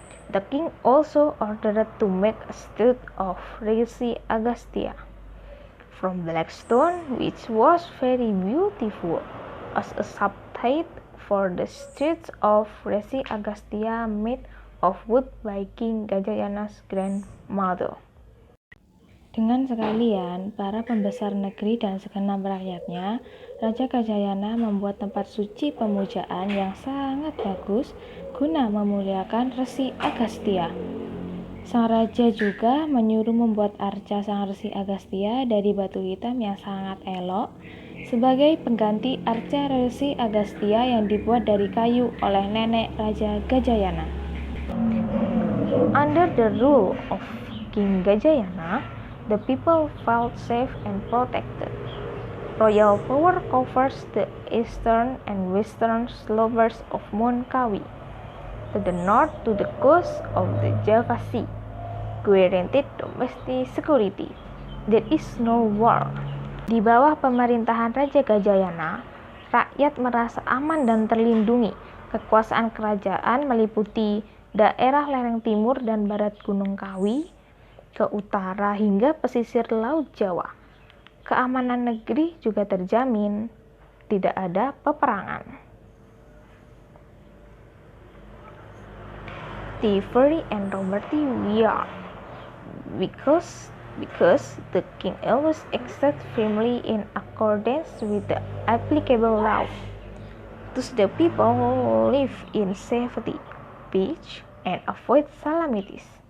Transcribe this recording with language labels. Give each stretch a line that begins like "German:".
English: The king also ordered to make a statue of Rishi Agastya from black stone, which was very beautiful, as a substitute for the statues of Rishi Agastya made of wood by King Gajayana's grandmother.
Indonesian: Dengan sekalian, para pembesar negeri dan segenap rakyatnya, Raja Gajayana membuat tempat suci pemujaan yang sangat bagus guna memuliakan Rishi Agastya. Sang raja juga menyuruh membuat arca sang Rishi Agastya dari batu hitam yang sangat elok sebagai pengganti arca Rishi Agastya yang dibuat dari kayu oleh nenek Raja Gajayana.
English: Under the rule of King Gajayana, the people felt safe and protected. Royal power covers the eastern and western slopes of Mount Kawi, to the north to the coast of the Java Sea. Guaranteed domestic security. There is no war.
Indonesian: Di bawah pemerintahan Raja Gajayana, rakyat merasa aman dan terlindungi. Kekuasaan kerajaan meliputi daerah lereng timur dan barat Gunung Kawi, ke utara hingga pesisir Laut Jawa. Keamanan negeri juga terjamin, tidak ada peperangan.
English: Thievery and robbery were because the king always acted firmly in accordance with the applicable law. Thus the people live in safety, peace, and avoid calamities.